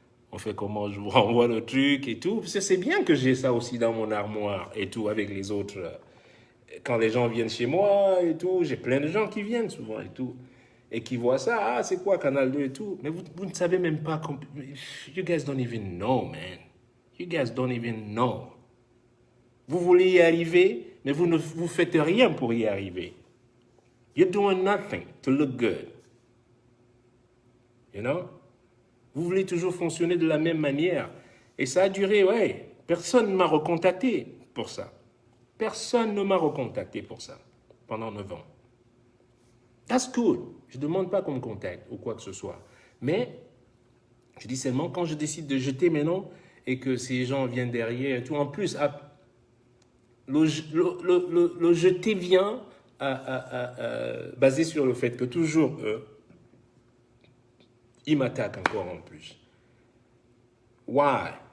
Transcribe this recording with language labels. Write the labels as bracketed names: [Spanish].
[French] On fait comment, je vous renvoie le truc et tout. Parce que c'est bien que j'ai ça aussi dans mon armoire et tout avec les autres. Quand les gens viennent chez moi et tout, j'ai plein de gens qui viennent souvent et tout. Et qui voient ça, ah, c'est quoi Canal 2 et tout. Mais vous ne savez même pas. [English] You guys don't even know, man. You guys don't even know. [French] Vous voulez y arriver, mais vous ne vous faites rien pour y arriver. [English] You're doing nothing to look good. You know? [French] Vous voulez toujours fonctionner de la même manière. Et ça a duré, ouais. Personne ne m'a recontacté pour ça. Personne ne m'a recontacté pour ça pendant 9 ans. [English] That's good. [French] Je ne demande pas qu'on me contacte ou quoi que ce soit. Mais je dis seulement quand je décide de jeter mes noms et que ces gens viennent derrière et tout. En plus, le jeter vient basé sur le fait que toujours eux, ils m'attaquent encore en plus. [English] Why?